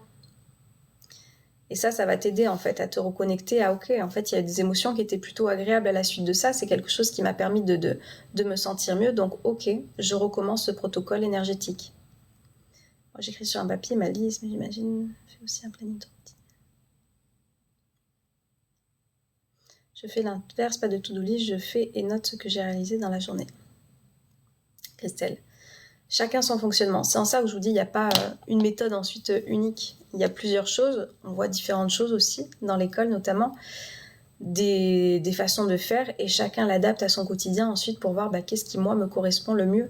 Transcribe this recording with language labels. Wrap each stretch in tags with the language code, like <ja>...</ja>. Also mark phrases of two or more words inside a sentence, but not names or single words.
<fr>Et ça va t'aider en fait à te reconnecter à ok, en fait il y a des émotions qui étaient plutôt agréables à la suite de ça, c'est quelque chose qui m'a permis de me sentir mieux, donc ok, je recommence ce protocole énergétique. Moi, j'écris sur un papier ma liste, mais j'imagine, je fais aussi un planning de routine. Je fais l'inverse, pas de</fr> <en>to-do list,</en> <fr>je fais et note ce que j'ai réalisé dans la journée. Christelle. Chacun son fonctionnement. C'est en ça où je vous dis, il n'y a pas une méthode ensuite unique. Il y a plusieurs choses. On voit différentes choses aussi, dans l'école notamment, des façons de faire, et chacun l'adapte à son quotidien ensuite pour voir qu'est-ce qui, moi, me correspond le mieux.</fr>